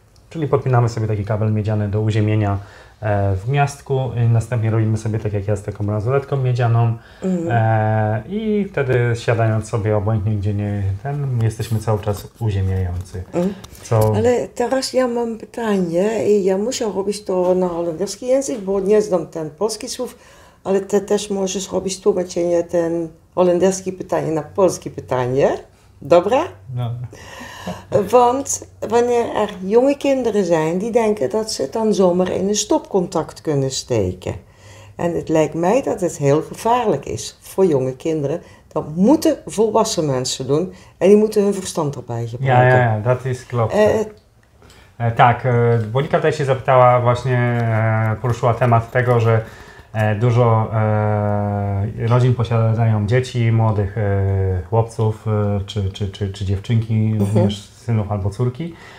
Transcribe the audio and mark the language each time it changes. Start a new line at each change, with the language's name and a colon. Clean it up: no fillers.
Polish: Czyli podpinamy sobie taki kabel miedziany do uziemienia w gniazdku i następnie robimy sobie, tak jak ja, z taką bransoletką miedzianą i wtedy siadając sobie obojętnie gdzie jesteśmy cały czas uziemiający. Ale teraz ja mam pytanie i ja muszę robić to na holenderski język, bo nie znam ten polski słów, ale ty też możesz robić tłumaczenie ten holenderski pytanie na polskie pytanie. Dobra? No.
Dutch: Want wanneer er jonge kinderen zijn die denken dat ze het dan zomaar in een stopcontact kunnen steken. En het lijkt mij dat het heel gevaarlijk is voor jonge kinderen. Dat moeten volwassen mensen doen en die moeten hun verstand erbij gebruiken. Ja, dat is klopt.
Polish: Tak, Monika tutaj się zapytała, właśnie poruszyła temat tego, że dużo rodzin posiadają dzieci, młodych chłopców czy dziewczynki, również synów albo córki.